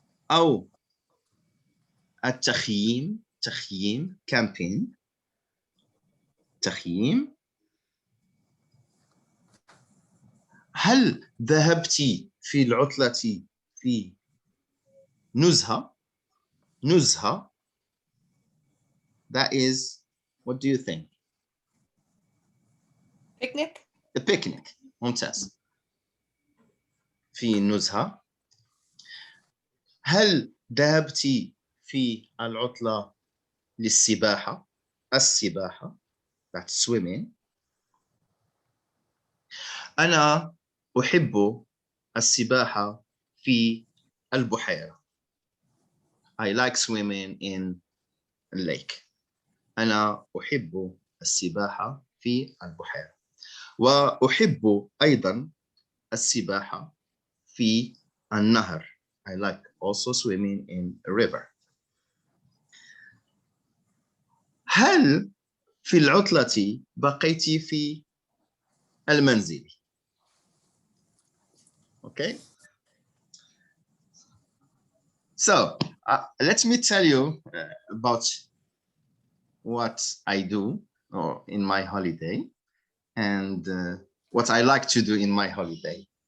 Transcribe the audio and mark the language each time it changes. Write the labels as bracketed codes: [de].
[ar] أو التخييم. تخييم. camping. تخييم. هل ذهبت في العطلة في نزهة؟ نزهة. [en] That is, what do you think? Picnic. A picnic. [ar] ممتاز. في نزهة. هل ذهبت في العطلة للسباحة؟ السباحة. [en] That's swimming. [ar] أنا أحب السباحة في البحيرة. [en] I like swimming in a lake. [ar] أنا أحب السباحة في البحيرة. وأحب أيضا السباحة في النهر. [en] I like also swimming in a river. [ar] هل في العطلة بقيت في المنزل؟ Okay. [en] So let me tell you about what I do in my holiday and what I like to do in my holiday.